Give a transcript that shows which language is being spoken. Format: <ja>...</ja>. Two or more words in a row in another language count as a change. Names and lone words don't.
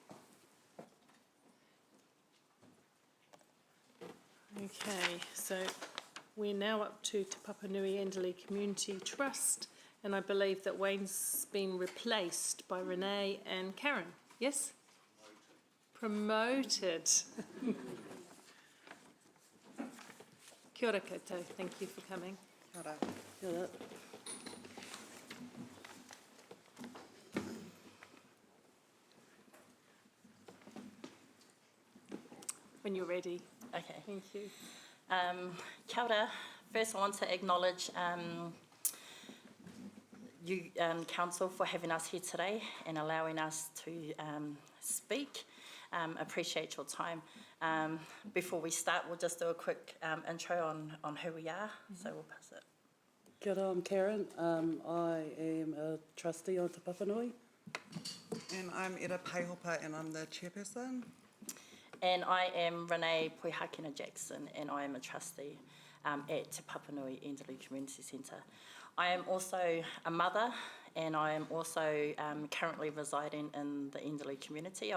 <en>Okay, so we're now up to Te Papanui Enderley Community Trust, and I believe that Wayne's been replaced by Renee and Karen. Yes? Promoted.</en> <mi>Kia ora koutou.</mi> <en>Thank you for coming.</en> <mi>Kia ora. Kia ora.</mi> <en>When you're ready. Okay. Thank you.</en> <mi>Kia ora.</mi> <en>First, I want to acknowledge you, Council, for having us here today and allowing us to speak. Appreciate your time. Before we start, we'll just do a quick intro on who we are. So we'll pass it.</en> <mi>Kia ora,</mi> <en>I'm Karen. I am a trustee on Te Papanui. And I'm Ira Paihopa, and I'm the chairperson. And I am Renee Poihakena Jackson, and I am a trustee at Te Papanui Enderley Community Centre. I am also a mother, and I am also currently residing in the Enderley community.</en>